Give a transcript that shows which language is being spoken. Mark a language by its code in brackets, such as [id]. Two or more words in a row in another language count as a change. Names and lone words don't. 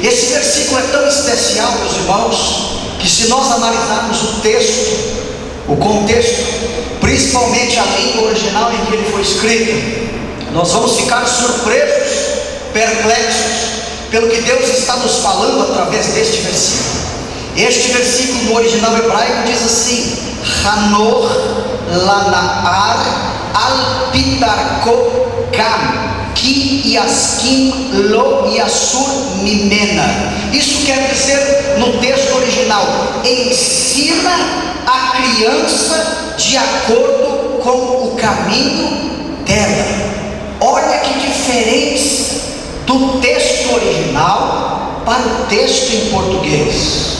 [pt] Esse versículo é tão especial, meus irmãos, que se nós analisarmos o texto, o contexto, principalmente a língua original em que ele foi escrito, nós vamos ficar surpresos, perplexos, pelo que Deus está nos falando através deste versículo. Este versículo no original hebraico diz assim: [he] חנוך לנער על פי דרכו גם כי יזקין לא יסור ממנה. [pt] Isso quer dizer, no texto original, ensina a criança de acordo com o caminho dela. Olha que diferença do texto original para o texto em português.